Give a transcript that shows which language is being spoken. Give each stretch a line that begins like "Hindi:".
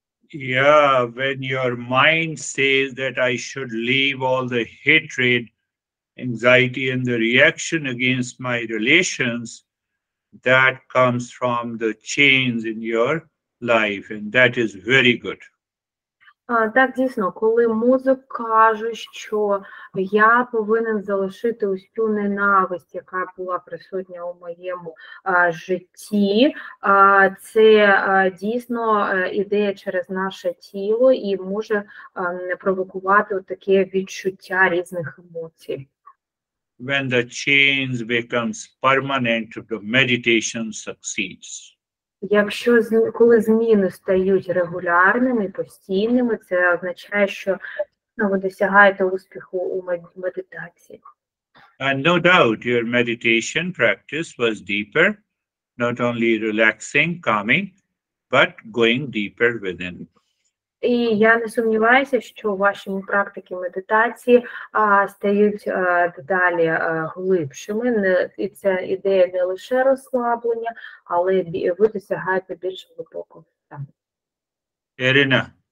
English: Yeah, when your mind says that I should leave all the hatred, anxiety, and the reaction against my relations, that comes from the change in your life, and that is very good.
Ukrainian: Так, дійсно, коли мозок каже, що я повинен залишити ось цю ненависть, яка була присутня у моєму житті, це дійсно ідея через наше тіло і може провокувати таке відчуття різних емоцій.
English: When the change becomes permanent, the meditation succeeds.
Ukrainian: Якщо коли зміни стають регулярними, постійними, це означає, що ви досягаєте успіху у медитації.
English: And no doubt your meditation practice was deeper, not only relaxing, calming, but going deeper within.
Ukrainian: І я не сумніваюся, що ваші практики медитації стають дедалі глибшими. І це ідея не лише розслаблення, але ви досягаєте більш глибокого стану.
English: Irina.